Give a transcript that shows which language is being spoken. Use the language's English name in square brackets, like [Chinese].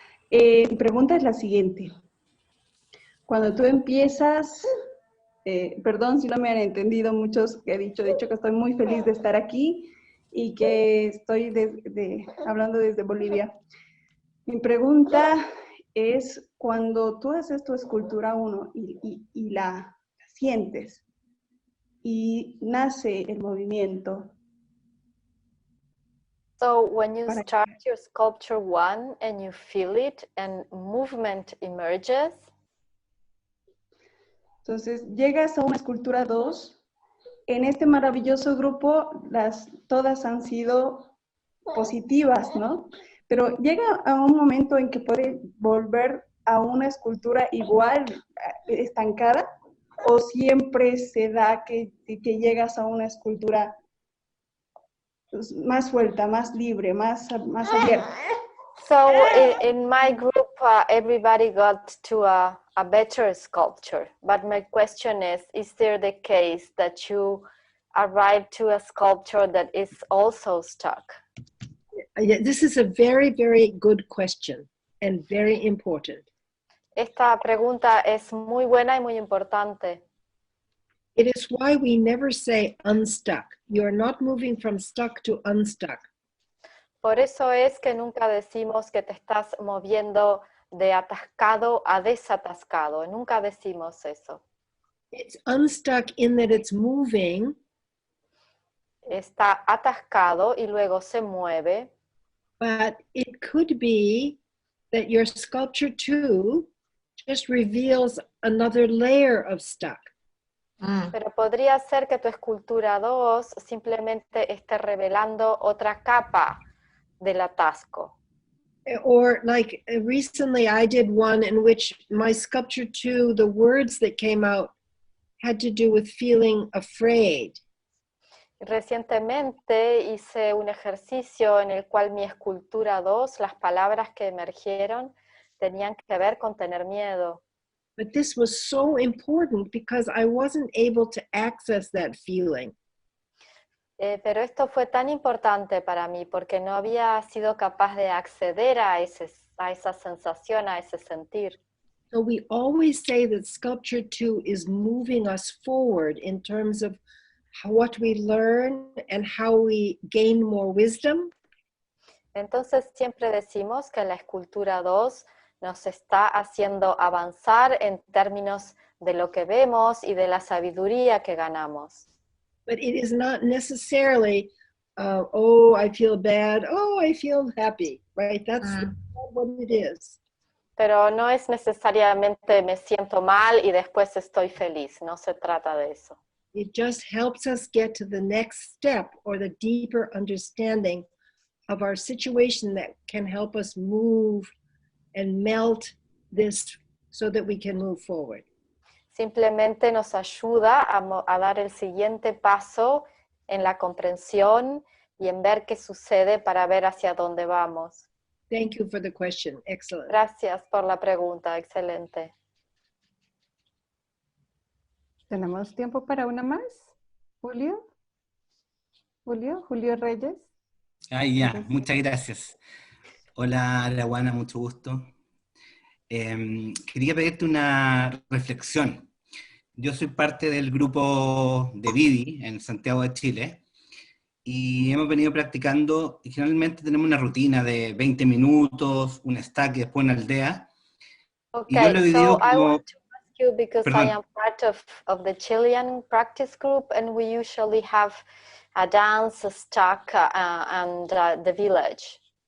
[Spanish] Mi pregunta es la siguiente. Cuando tú empiezas, perdón si no me han entendido muchos que he dicho, de hecho que estoy muy feliz de estar aquí y que estoy hablando desde Bolivia. Mi pregunta es, cuando tú haces tu escultura 1 y la sientes y nace el movimiento. [English] So when you start your sculpture 1 and you feel it and movement emerges. [Spanish] Entonces llegas a una escultura 2 en este maravilloso grupo, todas han sido positivas, ¿no? Pero llega a un momento en que puede volver a una escultura igual, estancada, o siempre se da que llegas a una escultura más suelta, más libre, más abierta. [English] So in my group, everybody got to a better sculpture. But my question is there the case that you arrived to a sculpture that is also stuck? Yeah, this is a very, very good question and very important. [Spanish] Esta pregunta es muy buena y muy importante. [English] It is why we never say unstuck. You are not moving from stuck to unstuck. [Spanish] Por eso es que nunca decimos que te estás moviendo de atascado a desatascado. Nunca decimos eso. [English] It's unstuck in that it's moving. [Spanish] Está atascado y luego se mueve. [English] But it could be that your sculpture too just reveals another layer of stuck. [Spanish] Pero podría ser que tu escultura 2 simplemente esté revelando otra capa del atasco. [English] Or like recently I did one in which my sculpture 2, the words that came out had to do with feeling afraid. [Spanish] Recientemente hice un ejercicio en el cual mi escultura 2, las palabras que emergieron, tenían que ver con tener miedo. [English] But this was so important because I wasn't able to access that feeling. [Spanish] Pero esto fue tan importante para mí porque no había sido capaz de acceder a esa sensación, a ese sentir. [English] So we always say that sculpture 2 is moving us forward in terms of what we learn and how we gain more wisdom. [Spanish] Entonces siempre decimos que la escultura 2 nos está haciendo avanzar en términos de lo que vemos y de la sabiduría que ganamos. [English] But it is not necessarily, oh, I feel bad, oh, I feel happy, right? That's not what it is. [Spanish] Pero no es necesariamente me siento mal y después estoy feliz, no se trata de eso. [English] It just helps us get to the next step or the deeper understanding of our situation that can help us move and melt this so that we can move forward. [Spanish] Simplemente nos ayuda a dar el siguiente paso en la comprensión y en ver qué sucede para ver hacia dónde vamos. [English] Thank you for the question. Excellent. [Spanish] Gracias por la pregunta. Excelente. ¿Tenemos tiempo para una más? ¿Julio? ¿Julio Reyes? Ya, muchas gracias. Hola, Arawana, mucho gusto. Quería pedirte una reflexión. Yo soy parte del grupo de Vidi en Santiago de Chile y hemos venido practicando y generalmente tenemos una rutina de 20 minutos, un stack y después una aldea. [English] Okay, [Spanish] y yo lo he vivido [English] so I [Spanish] como... [English] want to ask you because [Spanish] Perdón. [English] I am part of the Chilean practice group and we usually have a dance, a stack and the village.